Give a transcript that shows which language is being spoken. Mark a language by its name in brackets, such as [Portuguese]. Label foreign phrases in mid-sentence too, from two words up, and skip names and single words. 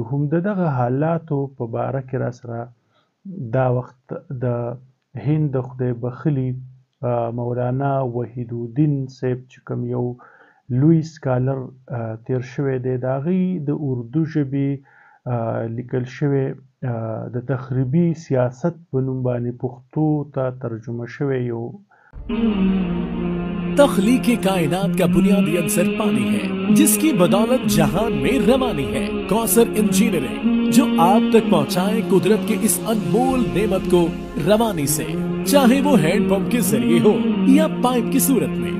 [Pashto] هم د دغه حالاتو په باره کې را سره دا وخت د هند د خدای بخلي مولانا وحید الدین صاحب چې کوم یو لوی سکالر تیر شوی دی، د هغې د اردو ژبې لیکل شوی د تخریبي سیاست په نوم باندې پښتو ته ترجمه شوی یو [Urdu] تخلیق کائنات کا بنیادی عنصر پانی ہے جس کی بدولت جہان میں روانی ہے. کوثر انجینئرنگ جو آپ تک پہنچائے قدرت کے اس انمول نعمت کو روانی سے، چاہے وہ ہینڈ پمپ کے ذریعے ہو یا پائپ کی صورت میں.